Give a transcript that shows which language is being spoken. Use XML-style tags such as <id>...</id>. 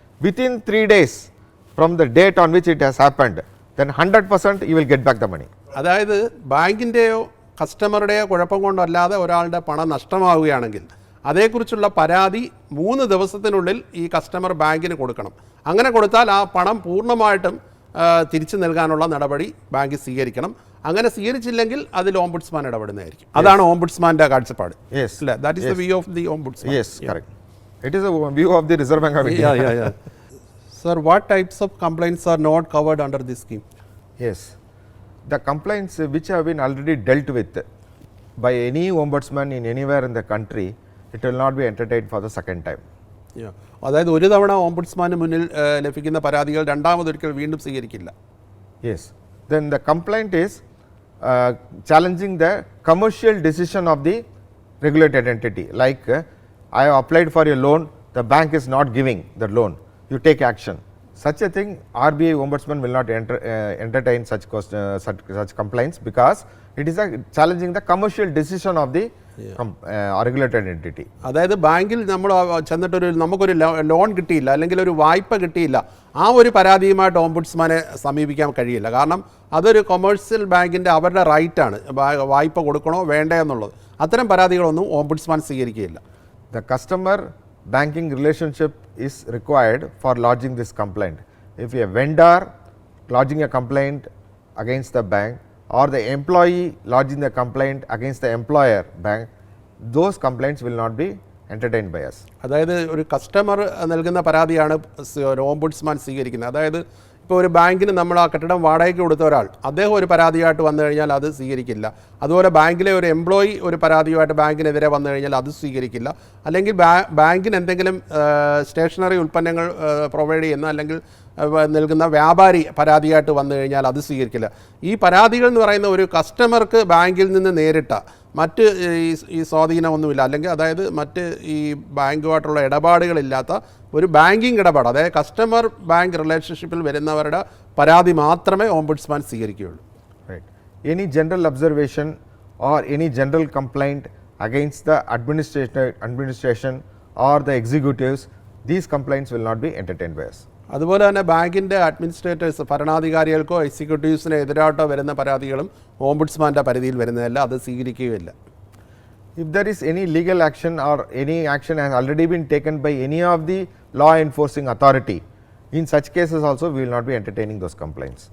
<en>Within 3 days from the date on which it has happened, then 100% you will get back the money.</en> <ml>അതായത് ബാങ്കിൻ്റെയോ കസ്റ്റമറുടെയോ കുഴപ്പം കൊണ്ടല്ലാതെ ഒരാളുടെ പണം നഷ്ടമാവുകയാണെങ്കിൽ അതേക്കുറിച്ചുള്ള പരാതി 3 ദിവസത്തിനുള്ളിൽ ഈ കസ്റ്റമർ ബാങ്കിന് കൊടുക്കണം. അങ്ങനെ കൊടുത്താൽ ആ പണം പൂർണ്ണമായിട്ടും തിരിച്ചു നൽകാനുള്ള നടപടി ബാങ്ക് സ്വീകരിക്കണം. അങ്ങനെ സ്വീകരിച്ചില്ലെങ്കിൽ അതിൽ ഓംബുഡ്സ്മാൻ ഇടപെടുന്നതായിരിക്കും. അതാണ് ഓംബുഡ്സ്മാൻ്റെ കാഴ്ചപ്പാട്.</ml> <en>Yes, that is the view of the ombudsman. Yes, correct. It is a view of the Reserve Bank of India. Yeah. Sir, what types of complaints are not covered under this scheme? Yes, the complaints which have been already dealt with by any ombudsman in anywhere in the country, it will not be entertained for the second time.</en> <ml>അതായത് ഒരു തവണ ഓംബുഡ്സ്മാന് മുന്നിൽ ലഭിക്കുന്ന പരാതികൾ രണ്ടാമതൊരിക്കൽ വീണ്ടും സ്വീകരിക്കില്ല.</ml> <en>Yes, then the complaint is challenging the commercial decision of the regulated entity. Like I have applied for a loan, the bank is not giving the loan, you take action. Such a thing, RBI Ombudsman will not entertain such complaints, because it is challenging the commercial decision of the regulated entity.</en> <ml>അതായത് ബാങ്കിൽ നമ്മൾ ചെന്നിട്ടൊരു നമുക്കൊരു loan കിട്ടിയില്ല, അല്ലെങ്കിൽ ഒരു വായ്പ കിട്ടിയില്ല, ആ ഒരു പരാതിയുമായിട്ട് ഓംബുഡ്സ്മാനെ സമീപിക്കാൻ കഴിയില്ല. കാരണം അതൊരു കൊമേഴ്സ്യൽ ബാങ്കിൻ്റെ അവരുടെ റൈറ്റാണ് വായ്പ കൊടുക്കണോ വേണ്ടേ എന്നുള്ളത്. അത്തരം പരാതികളൊന്നും ombudsman സ്വീകരിക്കുകയില്ല.</ml> <en>The customer banking relationship is required for lodging this complaint. If a vendor lodging a complaint against the bank, or the employee lodging the complaint against the employer bank, those complaints will not be entertained by us.</en> <ml>അതായത് ഒരു customer നൽകുന്ന പരാതിയാണ് ombudsman സ്വീകരിക്കുന്നത്. അതായത് ഇപ്പോൾ ഒരു ബാങ്കിന് നമ്മൾ ആ കെട്ടിടം വാടകയ്ക്ക് കൊടുത്ത ഒരാൾ, അദ്ദേഹം ഒരു പരാതിയായിട്ട് വന്നു കഴിഞ്ഞാൽ അത് സ്വീകരിക്കില്ല. അതുപോലെ ബാങ്കിലെ ഒരു എംപ്ലോയി ഒരു പരാതിയുമായിട്ട് ബാങ്കിനെതിരെ വന്നു കഴിഞ്ഞാൽ അത് സ്വീകരിക്കില്ല. അല്ലെങ്കിൽ ബാങ്കിന് എന്തെങ്കിലും സ്റ്റേഷനറി ഉൽപ്പന്നങ്ങൾ പ്രൊവൈഡ് ചെയ്യുന്ന അല്ലെങ്കിൽ നൽകുന്ന വ്യാപാരി പരാതിയായിട്ട് വന്നു കഴിഞ്ഞാൽ അത് സ്വീകരിക്കില്ല. ഈ പരാതികൾ എന്ന് പറയുന്ന ഒരു കസ്റ്റമർക്ക് ബാങ്കിൽ നിന്ന് നേരിട്ട മറ്റ് ഈ സ്വാധീനമൊന്നുമില്ല, അല്ലെങ്കിൽ അതായത് മറ്റ് ഈ ബാങ്കുമായിട്ടുള്ള ഇടപാടുകളില്ലാത്ത ഒരു ബാങ്കിങ് ഇടപാട്, അതായത് കസ്റ്റമർ ബാങ്ക് റിലേഷൻഷിപ്പിൽ വരുന്നവരുടെ പരാതി മാത്രമേ ombudsman സ്വീകരിക്കുകയുള്ളൂ.</ml> <en>Right. Any general observation or any general complaint against the administration or the executives, these complaints will not be entertained by us.</en> <ml>അതുപോലെ തന്നെ ബാങ്കിൻ്റെ അഡ്മിനിസ്ട്രേറ്റേഴ്സ്, ഭരണാധികാരികൾക്കോ എക്സിക്യൂട്ടീവ്സിന് എതിരായിട്ടോ വരുന്ന പരാതികളും ഓംബുഡ്സ്മാൻ്റെ പരിധിയിൽ വരുന്നതല്ല, അത് സ്വീകരിക്കുകയില്ല.</ml> <en>If there is any legal action or any action has already been taken by any of the law enforcing authority, in such cases also we will not be entertaining those complaints.</en>